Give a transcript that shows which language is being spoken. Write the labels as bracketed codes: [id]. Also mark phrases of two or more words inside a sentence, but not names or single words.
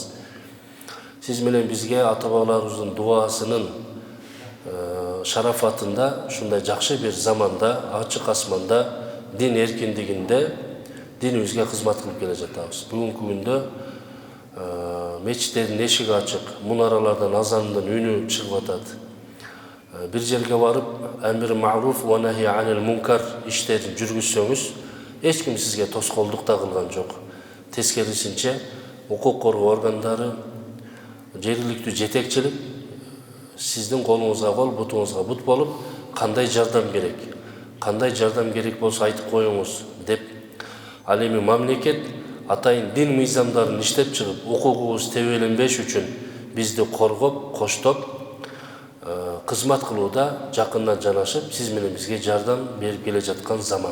[ky] Сиз менен бизге ата-бабаларыбыздын дуасынын шарафатында ушундай жакшы бир заманда, ачык асманда, дин эркиндигинде динибизге кызмат кылып келе жатабыз. Бүгүнкү күндө мечиттердин эшиги ачык, мунаралардан азандын үнү чыгып атат. Бир жерге барып, [ar] أمر معروف و نهي عن المنكر [ky] иштерин жүргүзсөңүз, эч ким сизге тоскоолдук да кылган жок. Тескерисинче, укук коргоо органдары, жергиликтүү жетекчилик сиздин колуңузга кол, бутуңузга бут болуп, кандай жардам керек болсо айтып коюңуз деп, ал эми мамлекет атайын дин мыйзамдарын иштеп чыгып, укугубуз тебеленбеш үчүн бизди коргоп, коштоп, кызмат кылууда жакындан жанашып, сиз менен бизге жардам берип келе жаткан заман.